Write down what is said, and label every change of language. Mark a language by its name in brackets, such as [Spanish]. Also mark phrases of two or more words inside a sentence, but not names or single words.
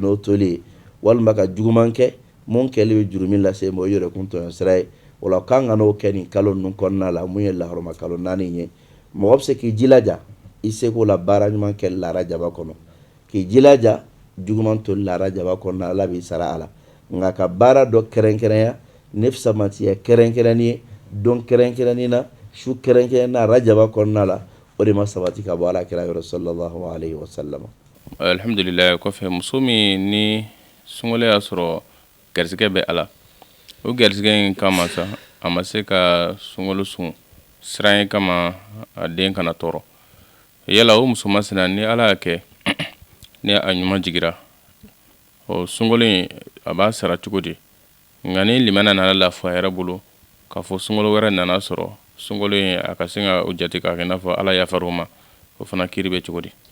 [Bambara] n'o tolen ye walima ka juguman kɛ mun kɛli bɛ jurumi lase ma o ye yɛrɛkun tɔɲɔ sira ye o la kan ka n'o kɛ nin kalo ninnu kɔnɔna la mun ye laharama kalo 4 ye mɔgɔ bɛ se k'i jilaja i seko la baara ɲuman kɛ larajaba kɔnɔ k'i jilaja juguman to larajaba kɔnɔna ala b'i sara a la nka ka baara dɔ kɛrɛnkɛrɛnya ne fisamantiya kɛrɛnkɛrɛnni ye don kɛrɛnkɛrɛnni na su kɛrɛnkɛrɛnni na rajaba kɔnɔna la o de ma sabati ka bɔ ala kira yɔrɔ [Arabic] صلى الله عليه وسلم [Bambara] alhamdulillah kɔfɛ muso min ni sunkalo y'a sɔrɔ garisɛgɛ bɛ ala o garisɛgɛ in kama sa a ma se ka sunkalo sun siran ye kama a den kana tɔɔrɔ yala o muso masina ni ala y'a kɛ ni a ɲuman jigira o sunkalo in a b'a sara cogo di nka ni limana nana lafiya yɛrɛ bolo k'a fɔ sunkalo wɛrɛ nana sɔrɔ sunkalo in a ka se ka o jate k'a kɛ i n'a fɔ ala yafar'o ma o fana kiri bɛ cogo di